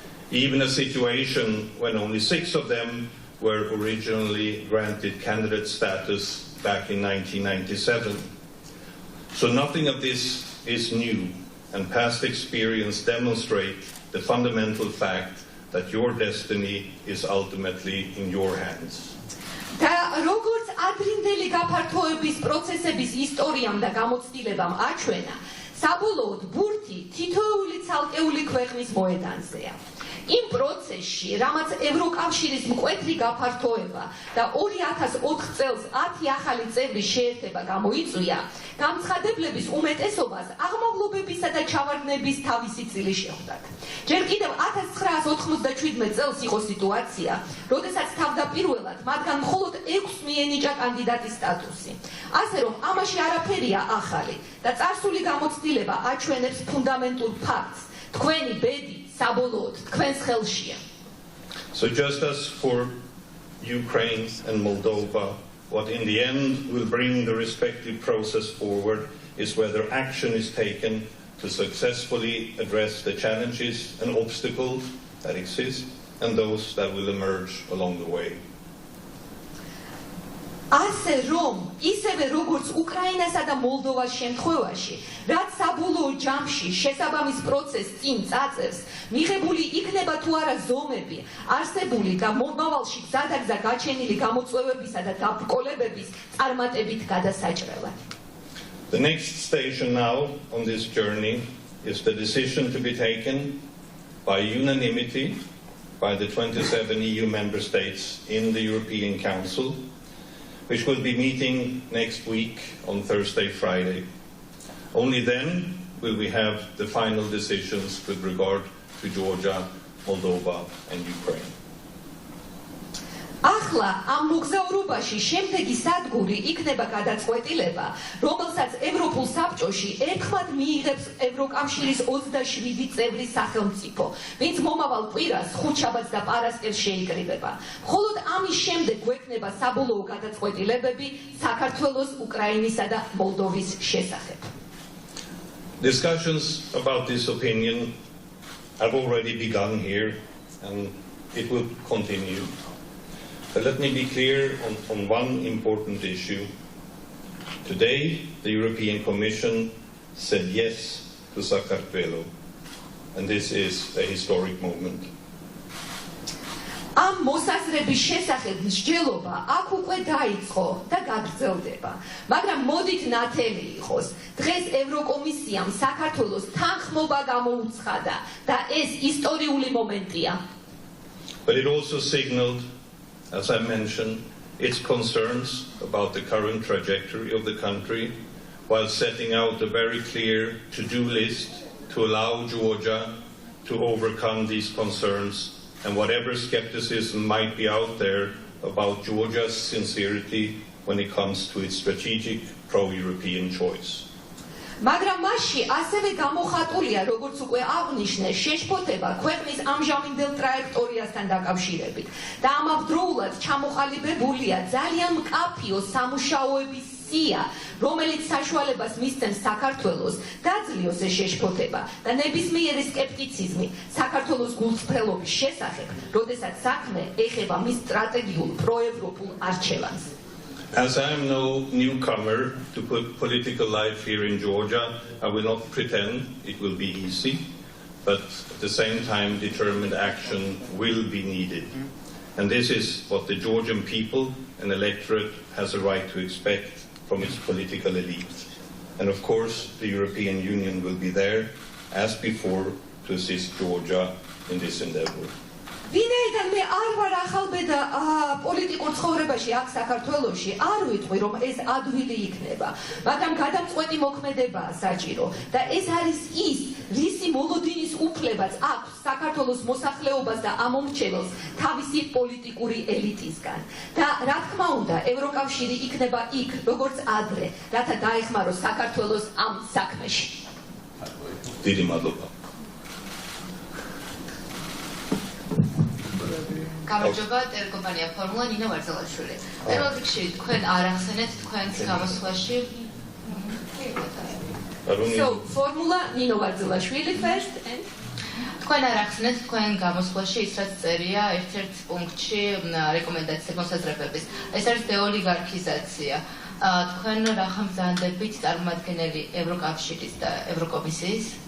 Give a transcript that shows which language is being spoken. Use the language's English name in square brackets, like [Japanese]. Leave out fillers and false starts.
[English] Even a situation when only 6 of them were originally granted candidate status back in 1997. So nothing of this is new, and past experience demonstrate the fundamental fact that your destiny is ultimately in your hands. [Georgian] და როგორც ადრინდელი გაფართოების პროცესების ისტორიამ და გამოცდილებამ აჩვენა, საბოლოოდ ბურთი თითოეული ცალკეული ქვეყნის მოედანზეა. იმ პროცესში, რამაც ევროკავშირის მკვეთრი გაფართოება და 2004 წელს 10 ახალი წევრის შეერთება გამოიწვია, გამცხადებლების უმეტესობას აღმავლობებისა და ჩავარდნების თავისი წილი შეხვდათ. ჯერ კიდევ 1997 წელს იყო სიტუაცია, როდესაც თავდაპირველად მათგან მხოლოდ 6 მიენიჭა კანდიდატის სტატუსი. ასე რომ ამაში არაფერია ახალი და წარსული გამოცდილება აჩვენებს ფუნდამენტურ ფაქტს. თქვენი ბედი საბოლოოდ თქვენს ხელშია. [English] So just as for Ukraine and Moldova, what in the end will bring the respective process forward is whether action is taken to successfully address the challenges and obstacles that exist and those that will emerge along the way. [Georgian] ასე რომ, ისევე როგორც უკრაინასა და მოლდოვას შემთხვევაში, რაც საბოლოო ჯამში შესაბამის პროცესს წინ წაწევს, მიღებული იქნება თუ არა ზომები, არსებული და მომავალში გზადაგზა გაჩენილი გამოწვევებისა და დაბრკოლებების წარმატებით გადასაჭრელად. [English] The next station now on this journey is the decision to be taken by unanimity by the 27 EU member states in the European Council, which will be meeting next week on Thursday, Friday. Only then will we have the final decisions with regard to Georgia, Moldova and Ukraine. [Georgian] ახლა ამ მოგზაურობაში შემდეგი სადგური იქნება გადაწყვეტილება, რომელსაც ევროპულ საბჭოში ერთხმად მიიღებს ევროკავშირის 27 წევრი სახელმწიფო, ვინც მომავალ კვირას ხუთშაბათს და პარასკევს შეიკრიბება. მხოლოდ ამის შემდეგ გვექნება საბოლოო გადაწყვეტილებები საქართველოს, უკრაინისა და მოლდოვის შესახებ. [English] Discussions about this opinion have already begun here, and it will continue. But let me be clear on one important issue. Today, the European Commission said yes to Sakartvelo, and this is a historic moment. [Georgian] Am მოსაზრების შესახებ მსჯელობა აქ უკვე დაიწყო და გაგრძელდება. მაგრამ მოდით ნათელი იყოს. დღეს ევროკომისიამ საქართველოს თანხმობა გამოუცხადა და ეს ისტორიული მომენტია. [English] But it also signaled, as I mentioned, its concerns about the current trajectory of the country, while setting out a very clear to-do list to allow Georgia to overcome these concerns and whatever skepticism might be out there about Georgia's sincerity when it comes to its strategic pro-European choice. [Georgian] მაგრამ მასში ასევე გამოხატულია, როგორც უკვე აღნიშნე, შეშფოთება ქვეყნის ამჟამინდელ ტრაექტორიასთან დაკავშირებით და ამავდროულად ჩამოყალიბებულია ძალიან მკაფიო სამუშაოების სია, რომელიც საშუალებას მისცემს საქართველოს დაძლიოს ეს შეშფოთება და ნებისმიერი სკეპტიციზმი საქართველოს გულწრფელობის შესახებ, როდესაც საქმე ეხება მის სტრატეგიულ პროევროპულ არჩევანს. [English] As I am no newcomer to political life here in Georgia, I will not pretend it will be easy, but at the same time determined action will be needed. And this is what the Georgian people and electorate has a right to expect from its political elite. And of course, the European Union will be there, as before, to assist Georgia in this endeavor. [Georgian] ვინაიდან მე არ ვარ ახალბედა პოლიტიკურ ცხოვრებაში აქ საქართველოში, არ ვიტყვი რომ ეს ადვილი იქნება, მაგრამ გადამწყვეტი მოქმედებაა საჭირო და ეს არის ის, რისი მოლოდინის უფლებაც აქვს საქართველოს მოსახლეობას და ამომრჩეველს თავისი პოლიტიკური ელიტისგან. და რა თქმა უნდა, ევროკავშირი იქნება იქ, როგორც ადრე, რათა დაეხმაროს საქართველოს ამ საქმეში. დიდი მადლობა. გამარჯობა, ტელეკომპანია ფორმულა ნინო ვარძელაშვილი. პირველ რიგში თქვენ არ ახსენეთ თქვენს გამოსვლაში. [English] So, formula ნინო ვარძელაშვილი first and [Georgian] თქვენ არ ახსენეთ თქვენ გამოსვლაში ის რაც წერია ერთ-ერთ პუნქტში რეკომენდაციების მოსაზრებების. ეს არის დეოლიგარქიზაცია. თქვენ რა ხმბრძანდებით წარმომადგენელი ევროკავშირის და ევროკომისიის?